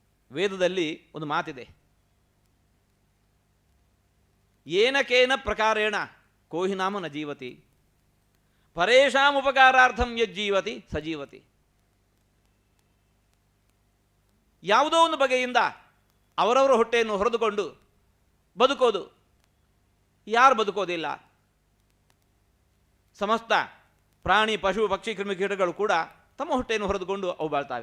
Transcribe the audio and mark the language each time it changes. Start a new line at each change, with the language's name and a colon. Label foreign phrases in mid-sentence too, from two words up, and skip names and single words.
Kannada: ವೇದದಲ್ಲಿ ಒಂದು ಮಾತಿದೆ,
Sanskrit: ಏನಕೇನ ಪ್ರಕಾರೇಣ ಕೋಹಿ ನಾಮ ನ ಜೀವತಿ ಪರೇಶಾಂ ಉಪಕಾರಾರ್ಥಂ ಯಜ್ಜೀವತಿ ಸಜೀವತಿ.
Kannada: ಯಾವುದೋ ಒಂದು ಬಗೆಯಿಂದ ಅವರವರ ಹೊಟ್ಟೆಯನ್ನು ಹೊರೆದುಕೊಂಡು ಬದುಕೋದು. ಯಾರು ಬದುಕೋದಿಲ್ಲ? ಸಮಸ್ತ ಪ್ರಾಣಿ, ಪಶು, ಪಕ್ಷಿ, ಕ್ರಿಮಿಕೀಟಗಳು ಕೂಡ ತಮ್ಮ ಹೊಟ್ಟೆಯನ್ನು ಹೊರೆದುಕೊಂಡು ಅವು ಬಾಳ್ತಾವೆ.